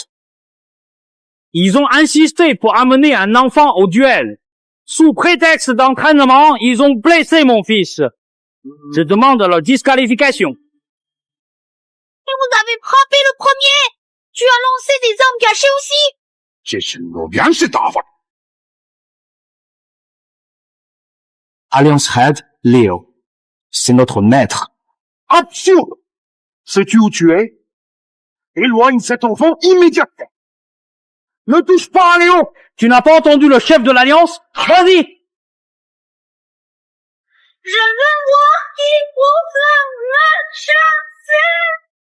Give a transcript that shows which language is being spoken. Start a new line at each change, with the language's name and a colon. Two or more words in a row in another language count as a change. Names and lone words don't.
French: Ils ont insisté pour amener un enfant au duel. Sous prétexte d'entraînement, ils ont blessé mon fils. Je demande leur disqualification. Et vous avez frappé le premier! Tu as lancé des armes cachées aussi!
Chinese: 这是我原始打法。
French: Alliance Red, Léo. C'est notre maître. Absurde! Sais-tu où tu es? Éloigne cet enfant immédiatement. Ne touche pas à Léo! Tu n'as pas entendu le chef de l'Alliance? Vas-y! Je veux voir qui pourra me chasser.